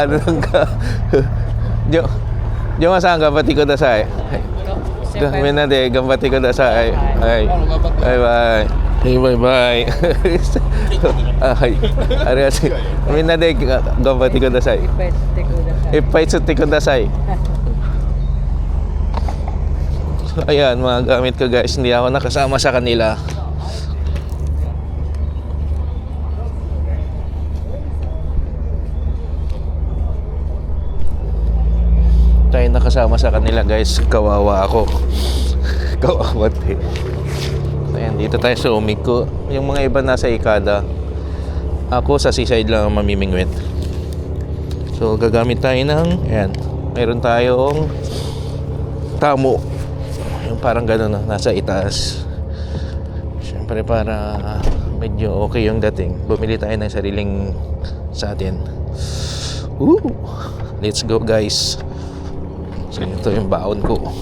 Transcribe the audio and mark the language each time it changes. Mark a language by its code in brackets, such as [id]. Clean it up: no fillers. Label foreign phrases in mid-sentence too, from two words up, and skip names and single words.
[ja] なんかジョンさん頑張ってください。はい、みんなで頑張ってください。はい、バイバイ。はい、バイバイ。あ、はい、ありがとう。みんなで頑張ってください。いっぱい釣ってください。 [tl] So, ayan, mga gamit ko guys, hindi ako nakasama sa kanila. Tayo nakasama sa kanila guys, kawawa ako. Kawawa tayo. So, ayan, dito tayo sa Umiko. Yung mga iba nasa Ikada. Ako sa seaside lang mamimingwit. So gagamit tayo ng, ayan, mayroon tayong tamo. Yung parang gano'n na, nasa itaas. Siyempre para medyo okay yung dating, bumili tayo ng sariling sa atin. [en] Woo! Let's go guys. [tl] So ito yung baon ko.